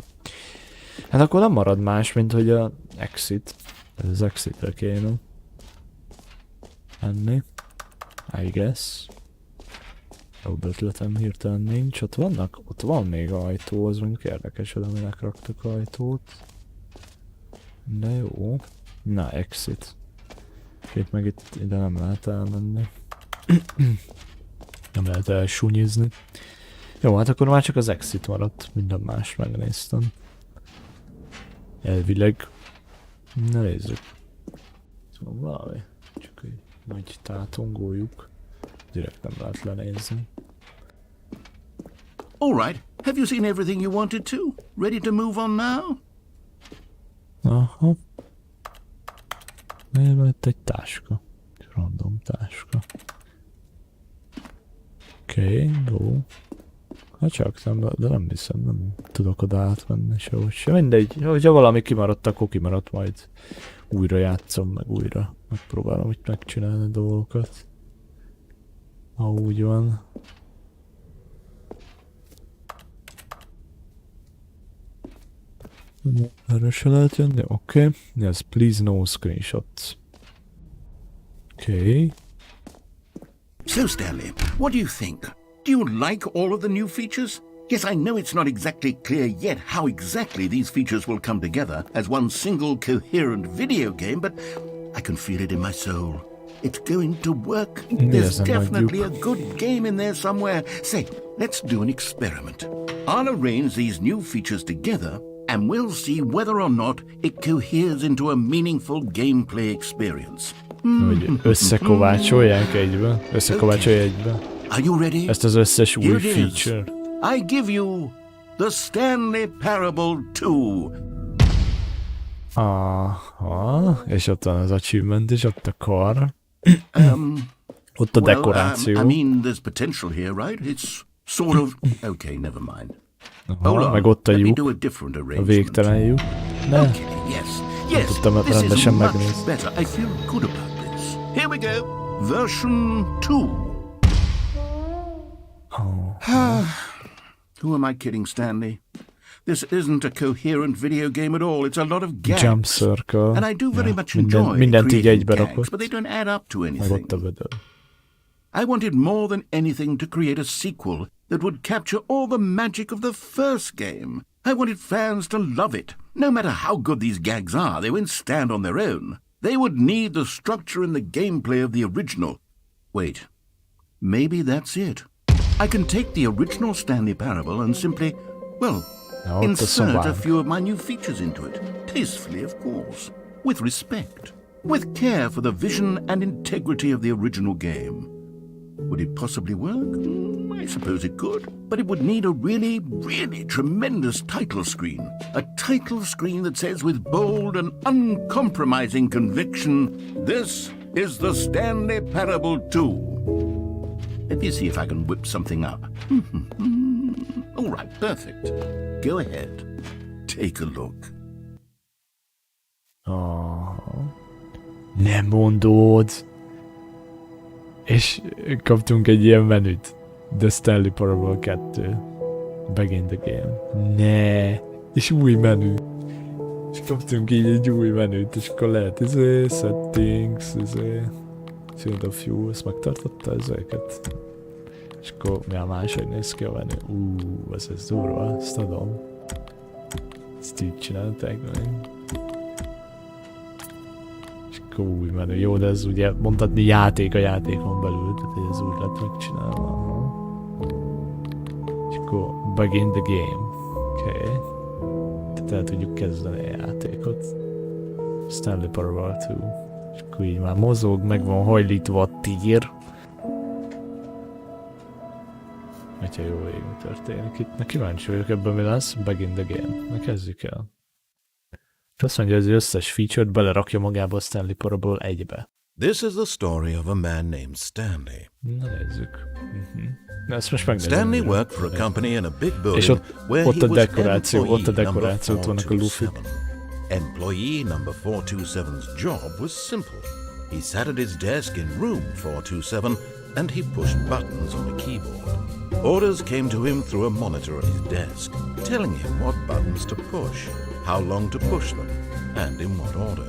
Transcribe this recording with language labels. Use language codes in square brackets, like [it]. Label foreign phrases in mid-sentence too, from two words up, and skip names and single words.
[hu] Hát akkor nem marad más, mint hogy a exit. Ez az exitre kéne menni. [en] I guess. [hu] Jobb ötletem hirtelen nincs. Ott van még ajtó, az mondjuk érdekes, hogy aminek raktak ajtót. De jó. Na, exit. Itt meg ide nem lehet elmenni. Nem lehet elsúnyizni. Jó, hát akkor már csak az exit maradt. Minden más megnéztem. Elvileg. Na nézzük. Szóval valami. Csak egy nagy tátongójuk. Direkt nem lehet lenézni. [en] All right, have you seen everything you wanted to? Ready to move on now? [hu] Aha. Miért van itt egy táska? Egy random táska. Oké, jó. Ha csak nem, de nem hiszem, nem tudok oda átmenni sehogy se. Mindegy, hogyha valami kimaradt, akkor kimaradt, majd újra játszom, meg újra megpróbálom itt megcsinálni dolgokat. Ha úgy van. Erre se lehet jönni? Oké. [en] Yes, please no screenshots. Okay. So, Stanley, what do you think? Do you like all of the new features? Yes, I know it's not exactly clear yet how exactly these features will come together as one single coherent video game, but I can feel it in my soul. It's going to work. There's definitely a good game in there somewhere. Say, let's do an experiment. I'll arrange these new features together and we'll see whether or not it coheres into a meaningful gameplay experience. [hu] Hogy összekovácsolják egybe? Összekovácsolja egybe? [en] Are you ready? [hu] Ezt az összes új [en] Here it is. [hu] feature. [en] I give you the Stanley Parable 2. [hu] Aha, és ott van az achievement, és ott a kar. Ott a [en] Well, [hu] dekoráció. [en] I mean, there's potential here, right? It's sort of... Okay, never mind. [hu] Aha, meg ott a [en] Let me [hu] lyuk, [en] do a different [hu] a [en] arrangement. [hu] végtelen lyuk. Ne, [en] Okay, yes, [hu] tudtam [en] this is [hu] rendesen [en] much [hu] megnézni. [en] better. I feel good about this. Here we go. Version 2. Who am I kidding, Stanley? This isn't a coherent video game at all. It's a lot of gags. Jump circle. And I do very [hu] Ja, [en] much enjoy [hu] mindent így [en] creating [hu] egybe [en] gags, [hu] rakott. [en] but they don't add up to [hu] Meg [en] anything. [hu] ott a vödör. [en] I wanted more than anything to create a sequel that would capture all the magic of the first game. I wanted fans to love it. No matter how good these gags are, they won't stand on their own. They would need the structure and the gameplay of the original. Wait, maybe that's it. I can take the original Stanley Parable and simply, well, [hu] Ja, ott a [en] insert a [hu] szobánk. [en] few of my new features into it. Tastefully, of course. With respect. With care for the vision and integrity of the original game. Would it possibly work? I suppose it could. But it would need a really, really tremendous title screen. A title screen that says with bold and uncompromising conviction, "This is the Stanley Parable 2. Let me see if I can whip something up. All right, perfect. Go ahead. Take a look. [hu] Nem mondod! És kaptunk egy ilyen menüt. [en] The Stanley Parable 2. Begin the game. [hu] Ne! És új menü. És kaptunk így egy új menüt, és akkor lehet [en] settings, field of view, [hu] ezt megtartotta ezeket. És akkor mi a máshogy néz ki a menü? Ez durva, ezt adom. Ezt így csinálták meg. És akkor új menü. Jó, de ez ugye mondhatni játék a játékon belül, tehát ez úgy lett megcsinálva. Aha. És akkor [en] begin the game. [hu] Oké. Tehát el tudjuk kezdeni a játékot. Stanley Parable 2. És akkor így már mozog, meg van hajlítva a tír. Hogyha jó végig történik itt. Na kíváncsi vagyok ebben mi lesz. [en] Begin the game. [hu] Na kezdjük el. És azt mondja, hogy az összes feature-t belerakja magába a Stanley Parable 1-be. [en] This is the story of a man named Stanley. [hu] Na nézzük. Na ezt most megnézem. [en] Stanley worked for a company in a big [hu] És [en] building where [hu] ott [en] he [hu] a [en] was [hu] dekoráció, [en] employee [hu] ott a [en] number [hu] dekoráció, ott vannak a lufi. [en] 427. Employee number 427's job was simple. He sat at his desk in room 427 and he pushed buttons on a keyboard. Orders came to him through a monitor on his desk, telling him what buttons to push, how long to push them, and in what order.